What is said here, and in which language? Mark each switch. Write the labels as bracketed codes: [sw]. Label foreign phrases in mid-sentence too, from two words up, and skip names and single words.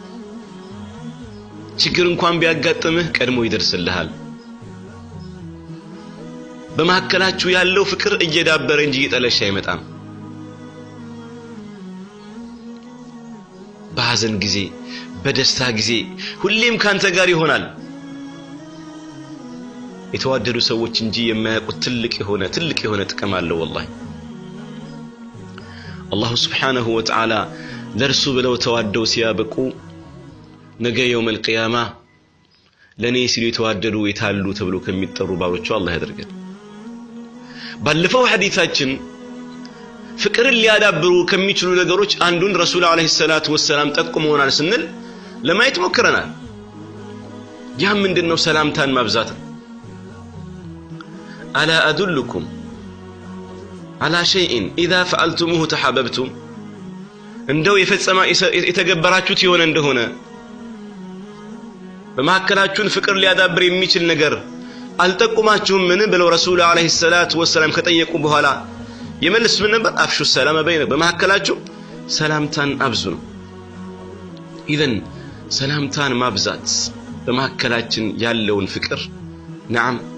[am] ችግር እንኳን ቢያጋጥምህ ቀድሞ ይደርስልሃል በመሐከላችሁ ያለው ፍቅር እየዳበረ እንጂ እየጠለሽ አይመጣም በሐዘን ጊዜ በደስታ ጊዜ ሁሌም ካንተ ጋር ይሆናል የተዋደዱ ሰዎች እንጂ የማያውቁት ትልቅ የሆነ ጥቅም አለው والله አላህ [ar] سبحانه و [am] Ta'ala ለርሱ ብለው ተዋደው ሲያበቁ ነገ [ar] يوم القيامة [am] ለኔ ሲሉ የተዋደዱ የታሉ ተብሎ ከሚጠሩ ባሮቹ አላህ ያደርገን ባለፈው ሐዲታችን ፍቅርን ሊያዳብሩ ከሚችሉ ነገሮች አንዱን [ar] رسول عليه الصلاة والسلام [am] ጠቁመውናል ስንል ለማየት ሞክረናል ያ ምንድነው ሰላምታን ማብዛት [ar] ألا أدلكم على شيء إذا فعلتموه تحاببتم [am] እንደው የፈጸማ የተገበራችሁት ይሆነ እንደሆነ በመሐከላችሁን ፍቅር ሊያዳብር የሚችል ነገር አልጠቁማችሁም ምን ብለው [ar] رسول عليه الصلاة والسلام [am] ከጠየቁ በኋላ የመልስ ምን ነበር [ar] أفشوا سلام بين [am] በመሐከላችሁ ሰላምታን አብዙ ኢዘን ሰላምታን ማብዛት በመሐከላችን ያለውን ፍቅር نعم